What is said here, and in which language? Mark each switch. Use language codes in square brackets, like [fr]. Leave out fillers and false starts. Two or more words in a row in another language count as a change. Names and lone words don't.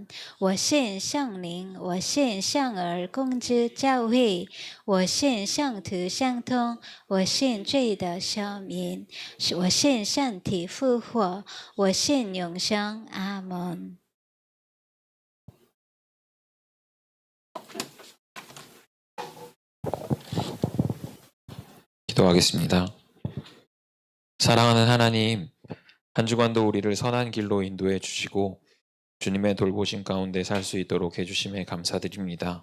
[zh] 我信圣灵，我信圣而共之教会，我信圣徒相通，我信罪的赦免，我信身体复活，我信永生。阿门。 [ko] 기도하겠습니다. 기도하겠습니다. 사랑하는 하나님, 한 주간도 우리를 선한 길로 인도해 주시고 주님의 돌보심 가운데 살 수 있도록 해주심에 감사드립니다.